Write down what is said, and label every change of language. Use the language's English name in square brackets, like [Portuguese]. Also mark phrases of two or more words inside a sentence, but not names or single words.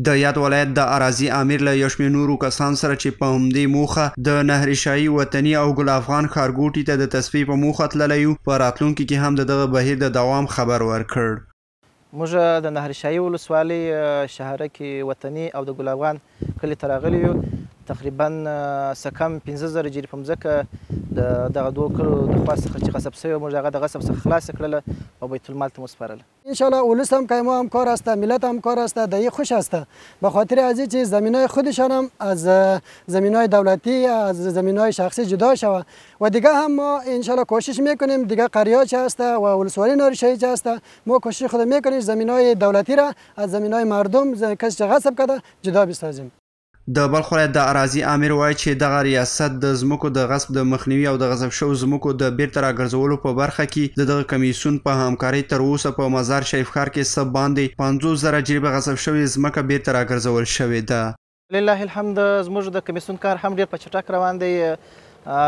[Pashto] د یاد ولایت د اراضي امیر له یو شمېر نورو کسانو سره چې په همدې موخه د نهر شاهي وطني او ګل افغان ښارګوټي ته د تصفیې په موخه تللی یو، په راتلونکي کې هم د دغه بهیر د دوام خبر ورکړ. موږ د نهر شاهي ولسوالۍ شهره کې وطني او د ګل افغان کلي ته راغلي یو. تقریبا څه کم 15,000 جریبه ځمکه د دغه دوو کلو د خوا څخه چې غصب شوې، موږ هغه د غصب څخه خلاصه کړله و بیت المال ته مسپارله. [Arabic] انشالله [Persian] ولس هم که ما همکار است، ملت همکار است، دایی خوش است، به خاطر از اینکه زمینای خودشان هم از زمینای دولتی از زمینای شخصی جدا شود و دیگه هم ما [Arabic] انشالله [Persian] کوشش میکنیم دیگه قریه چه است و ولسوالی نهر شاهی چه است، ما کوشش خود میکنیم زمینای دولتی را از زمینای مردم کسی که غصب کرده جدا بسازیم. [Pashto] د بلخ ولایت د اراضي امیر وایي چې دغه ریاست د ځمکو د غصب د مخنیوي او د غصب شوو ځمکو د بیرته راګرځولو په برخه کې د دغه کمیسیون په همکارۍ تر اوسه په مزار شریف ښار کې څه باندې 50,000 جریبه غصب شوې ځمکه بیرته راګرځول شوې ده. [Arabic] لله الحمد [Pashto] زموږ د کمیسیون کار هم ډېر په چټک روان دی.